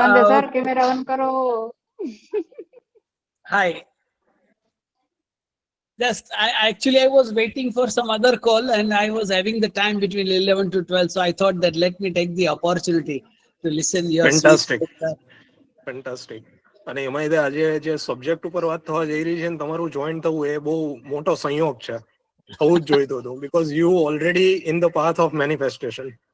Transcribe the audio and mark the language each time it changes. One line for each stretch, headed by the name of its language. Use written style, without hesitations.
Gujarati: Sir camera on કરો.
English: Hi. Just, I was waiting for some other call and I was having the time between 11 to 12. So I thought that let me take the opportunity to listen your Fantastic. sweet. Fantastic.
Gujarati: અને એમાં આજે જે subject ઉપર વાત થવા જઈ રહી છે ને તમારું જોઈન થવું એ બહુ મોટો સંયોગ છે. થવું જ જોઈતું હતું
English: because you already in the path of manifestation.